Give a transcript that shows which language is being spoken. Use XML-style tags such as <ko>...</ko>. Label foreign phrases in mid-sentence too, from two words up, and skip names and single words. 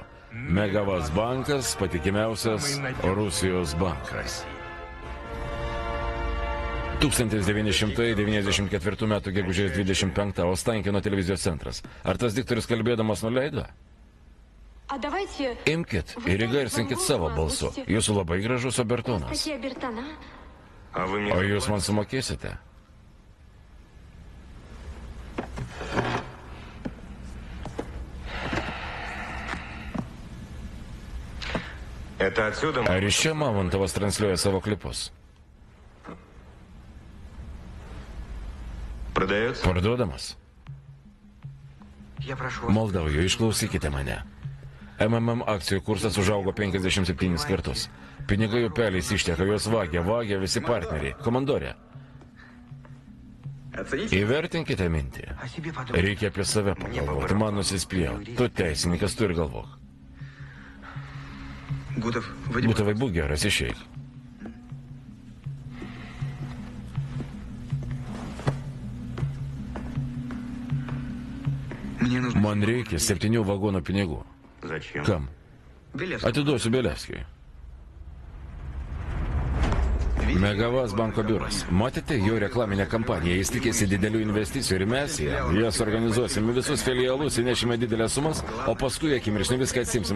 <lt>Megavas bankas - patikimiausias Rusijos bankas. 1994 m. gegužės 25 Ostankino televizijos centras. Ar tas diktorius kalbėdamas nuleido? Imkit ir įgarsinkit savo balsu. Jūsų labai gražus obertonas.</lt> <ru>Такие обертона.</ru> <lt>O jūs man sumokėsite? Ar iš čia Mamontovas transliuoja savo klipus? Parduodamas?</lt> <ru>Я прошу вас.</ru> <lt>Maldauju, išklausykite mane. MMM akcijų kursas užaugo 57 kartus. Pinigai upeliais išteka, juos vagia visi partneriai. Komandorė,</lt> <ru>Оцените?</ru> <lt>įvertinkite mintį.</lt> <ru>О себе подумай.</ru> <lt>Reikia apie save pagalvoti, man nusispjau. Tu teisininkas, tu ir galvok.</lt> <ru>Гутов, выйди.</ru> <lt>Būtavai būk geras, išeik.</lt> <ru>Мне нужно...</ru> <lt>Man reikia 7 vagonų pinigų.</lt> <ru>Зачем?</ru> <lt>Kam?</lt> <ru>Белев.</ru> <lt>Atiduosiu Belevskijui. Megavas banko biuras. Matėte jo reklaminę kampaniją, jis tikėsi didelių investicijų ir mes jas organizuosime visus filialus, įnešime didelės sumas, o paskui akimirksniu viską atsimsim.</lt>